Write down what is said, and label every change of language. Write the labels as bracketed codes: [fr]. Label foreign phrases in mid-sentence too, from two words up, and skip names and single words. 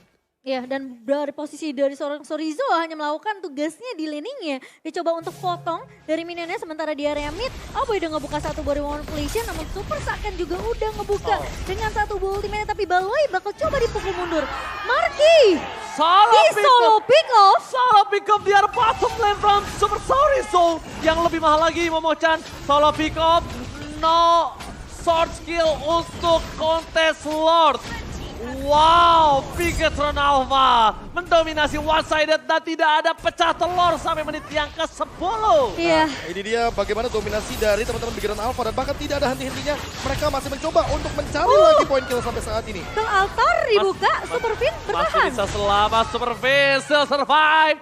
[id] Ya, dan dari posisi dari seorang Sorizo hanya melakukan tugasnya di laningnya. Dia coba untuk potong dari minionnya sementara di area mid. Aboy udah ngebuka satu [en] body manipulation [id] namun Super Saiyan juga udah ngebuka dengan satu ultimate. Tapi Baloy bakal coba dipukul mundur. Marky! [en] Solo pick off! Solo pick off [id] di arah [en] bottom lane from [id] Super Sorizo. Yang lebih mahal lagi Momochan. [en] Solo pick off, no sword skill [id] untuk kontes Lord. Wow, Bigetron Alpha mendominasi one-sided dan tidak ada pecah telur sampai menit yang ke-10. Iya. Ini dia bagaimana dominasi dari teman-teman Bigetron Alpha dan bahkan tidak ada henti-hentinya. Mereka masih mencoba untuk mencari lagi poin kill sampai saat ini. Bang Altar dibuka, Super Fin bertahan. Masih bisa selamat, Super Fin [en] still survive.